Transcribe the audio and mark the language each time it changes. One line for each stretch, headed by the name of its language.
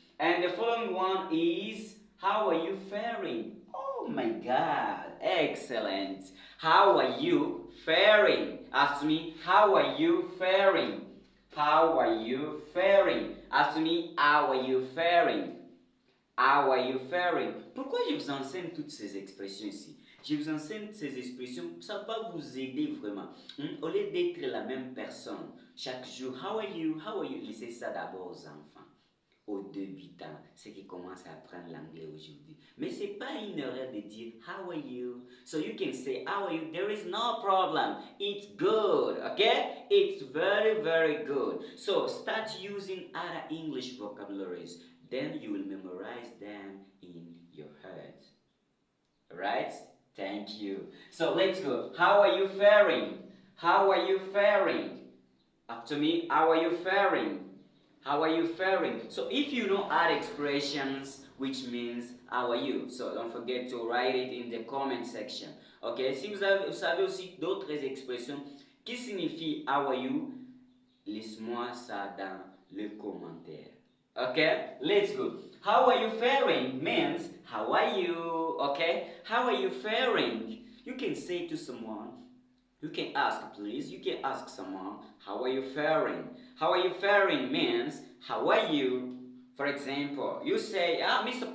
English: And the following one is, how are you faring? Oh my God, excellent. How are you faring? Ask me, how are you faring? How are you faring? Ask me, how are you faring? How are you faring?
French: Pourquoi je vous enseigne toutes ces expressions ici? Je vous enseigne ces expressions, ça va vous aider vraiment. Au lieu d'être la même personne, chaque jour,
English: how are you? How are you?
French: Laissez ça d'abord aux enfants, aux débutants, ceux qui commencent à apprendre l'anglais aujourd'hui. Mais c'est pas une erreur de dire
English: how are you? So you can say how are you? There is no problem. It's good, okay? It's very, very good. So start using other English vocabularies. Then you will memorize them in your head. Alright? Thank you. So let's go. How are you faring? How are you faring? After me, how are you faring? How are you faring? So if you know add expressions, which means how are you? So don't forget to write it in the comment section. Ok?
French: Si vous savez aussi d'autres expressions qui signifient
English: how are you,
French: laisse-moi ça dans le commentaire.
English: Okay, let's go. How are you faring means how are you? Okay, how are you faring? You can say to someone, you can ask please, you can ask someone, how are you faring? How are you faring means how are you? For example, you say, Mr.